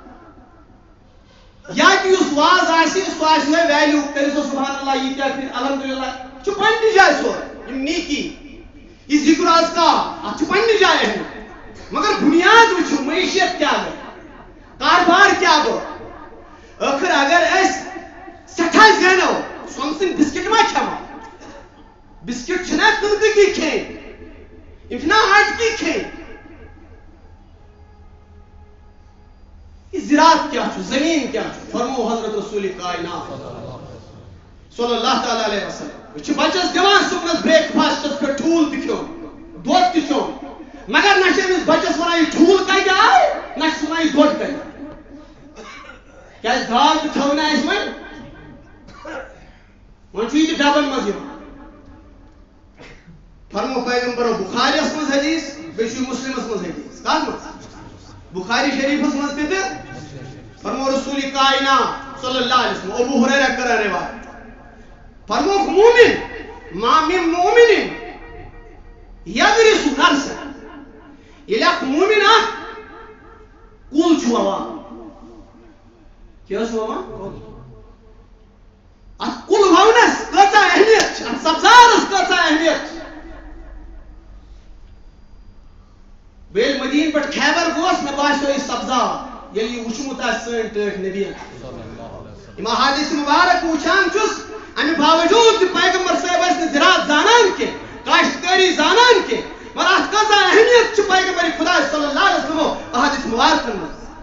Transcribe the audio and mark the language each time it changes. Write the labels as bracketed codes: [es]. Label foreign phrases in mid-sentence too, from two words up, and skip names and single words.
[ks] یا کہ یُس واز آسہِ سُہ آسہِ یِہوٚے ویلیوٗ کٔرِو سا سبحان اللہ ییٖتیٛاہ پھِرِ الحمدُاللہ چھُ پننہِ جایہِ سورُے یِم نیکی یہِ ذِکر اذکار اتھ چھُ پننہِ جایہِ اہمیت مگر بُنیاد وٕچھِو معیشت کیٛاہ گٔے کاربار کیٛاہ گوٚو ٲخر اگر أسۍ سٮ۪ٹھاہ زینو سۄنہٕ سٕنٛدۍ بِسکِٹ ما کھٮ۪مو بِسکِٹ چھِنہ کٕنکٕکی کھیٚنۍ یِم چھِنہ آٹکی کھیٚنۍ یہ زراعت کیا چھُ زمین کیا چھُ فرمو حضرت رسول کائنات [ar] صلی اللہ تعالی علیہ وسلم [ks] یہ چھُ بچس دِوان صبحس بریک فاسٹس پہ ٹھوٗل تہِ کھیوٚن دۄد تہِ کھیوٚن مگر نہ چھِ أمِس بچس ونان یہِ ٹھوٗل کتہِ آو نہ چھِس ونان یہِ دۄد کتہِ کیازِ دال تہِ تھٲو نہٕ اَسہِ وۄنۍ چھُ یہِ تہِ ڈبن منٛز یِوان فرمو پیغمبرو بخاریس منٛز حدیث بیٚیہِ چھُ مسلمس منٛز حدیث کتھ منٛز بخاری شریفس منٛز تہِ تہٕ فرمو رسول کائنات [ar] صلی اللہ علیہ وسلم [ks] ابو ہریرہ کران روایت فرموک مومن [ar] ما من مومن یغرس غرسا [ks] ییٚلہِ اکھ مومن اکھ کُل چھُ وَوان کیٛاہ چھُ وَوان اتھ کُل وونس کۭژاہ اہمیت چھِ اتھ سبزارس کۭژاہ اہمیت چھِ بیٚیہِ ییٚلہِ مدیٖنہ پٮ۪ٹھ خیبر گوس مےٚ باسیو یہِ سبزار ییٚلہِ یہِ وٕچھمُت آسہِ سٲنۍ ٹٲٹھۍ نبیَن یِم احادیث مبارک وٕچھان چھُس امہِ باوجوٗد تہِ پیغمبر صٲب ٲسۍ نہٕ زراعت زانان کینٛہہ کاشتکٲری زانان کینٛہہ مگر اتھ کۭژاہ اہمیت چھِ پیغمبر خدا [ar] صلی اللہ علیہ وسلمو [ks] احادیث مبارکن منٛز